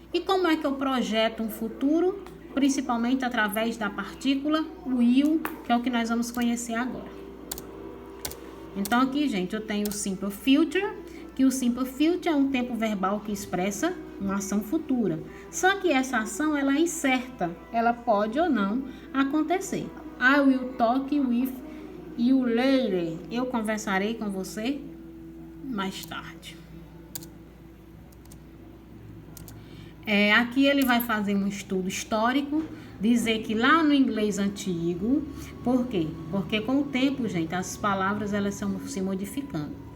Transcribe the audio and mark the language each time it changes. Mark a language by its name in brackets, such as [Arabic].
[Portuguese] E como é que eu projeto um futuro? Principalmente através da partícula will, que é o que nós vamos conhecer agora. Então, aqui, gente, eu tenho o Simple Future, que o Simple Future é um tempo verbal que expressa uma ação futura. Só que essa ação, ela é incerta. Ela pode ou não acontecer. [English] I will talk with you later. [Portuguese] Eu conversarei com você mais tarde. Aqui ele vai fazer um estudo histórico, dizer que lá no inglês antigo, por quê? Porque com o tempo, gente, as palavras elas estão se modificando.